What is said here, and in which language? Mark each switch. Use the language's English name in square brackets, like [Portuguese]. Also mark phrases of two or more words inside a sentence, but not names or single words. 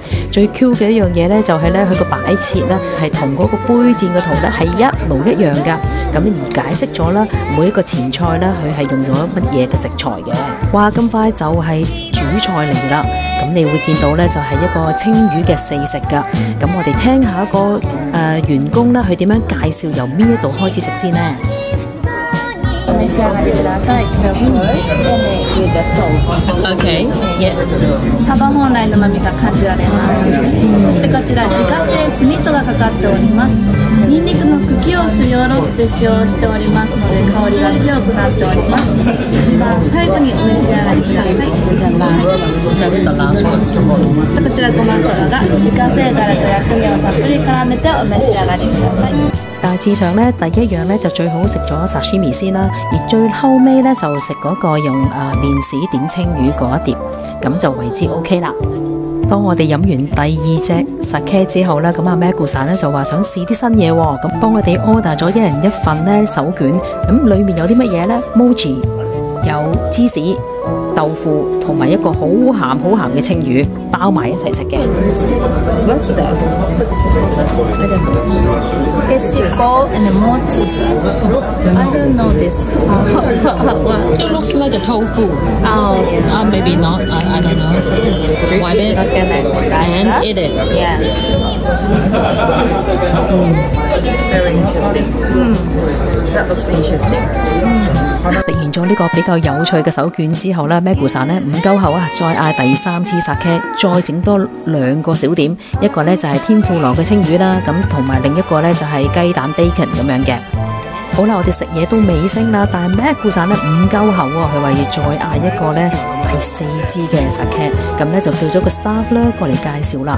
[Cantonese] 最 Q 嘅一樣嘢呢，就係呢佢個擺設呢係同嗰個杯墊嘅圖呢係一模一樣噶，咁而解釋咗啦每一個前菜呢佢係用咗乜嘢嘅食材嘅。哇，咁快就係主菜嚟啦！咁你會見到呢，就係一個青魚嘅4食噶。咁我哋聽下一個員工呢，佢點樣介紹由邊一度開始食先呢？ [Japanese] 召し上がりください。 [English] Okay. Yeah. [Japanese] サバ本来の旨味が感じられます。そしてこちら自家製酢味噌がかかっております。ニンニクの茎をすりおろして使用しておりますので香りが強くなっております。一番最後にお召し上がりください。 [English] That's the last one. [Japanese] こちらごまそばが自家製ダレと薬味をたっぷり絡めてお召し上がりください。 [Cantonese] 大致上呢，第一樣呢就最好食咗 sashimi 先啦，而最後尾呢就食嗰個用麵豉點青魚嗰一碟，咁就為之 OK 啦。當我哋飲完第2隻 sake 之後呢，咁阿 Magusa 呢就話想試啲新嘢喎，咁幫我哋 order 咗1人1份呢手卷，咁裡面有啲乜嘢呢？ mochi 有芝士、豆腐同埋一個好鹹嘅青魚包埋一齊食嘅。 [English] Peshiko and mochi. I don't know this. It looks like a tofu. Oh, Maybe not. I don't know. Wipe it and eat it. yes. Very interesting. That looks interesting. [Cantonese] 食完咗呢個比較有趣嘅手卷之後呢 Magusa 呢唔夠喉啊，再嗌第3支 sake， 再整多2個小點，一個呢就係天婦羅嘅青魚啦，咁同埋另一個呢就係雞蛋 bacon 咁樣嘅。好啦，我哋食嘢都尾聲啦，但係咩顧散咧唔夠喉喎，佢話要再嗌一個咧第4支嘅 sake， 咁咧就叫咗個 staff 啦過嚟介紹啦。